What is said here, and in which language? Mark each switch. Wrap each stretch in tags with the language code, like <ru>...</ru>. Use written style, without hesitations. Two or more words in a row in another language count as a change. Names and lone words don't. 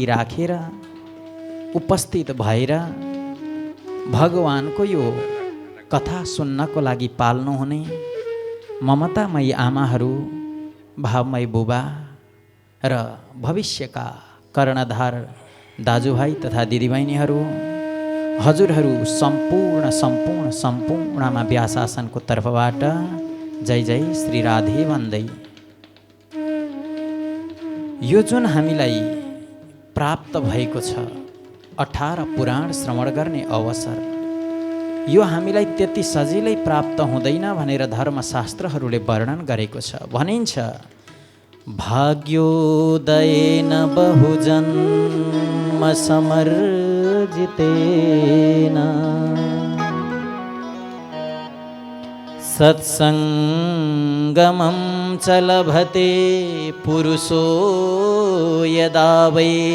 <ne>राखेर उपस्थित भएर भगवानको यो कथा सुन्नको लागि पाल्नुहुने ममतामयी आमाहरू, भावमय बुबा र भविष्यका कर्णधार दाजुभाइ तथा दिदीबहिनीहरू, हजुरहरू सम्पूर्णमा व्यासासनको तर्फबाट जय जय श्री राधे भन्दै यो जुन हामीलाई प्राप्त भएको छ 18 पुराण श्रवण गर्ने अवसर, यो हामीलाई त्यति सजिलै प्राप्त हुँदैन भनेर धर्मशास्त्रहरूले वर्णन गरेको छ।</ne> <sa>भनिन्छ भाग्योदयेन बहुजन्म समर्जितेन सत्सङ्गमं च लभते पुरुषो यदा वै</sa>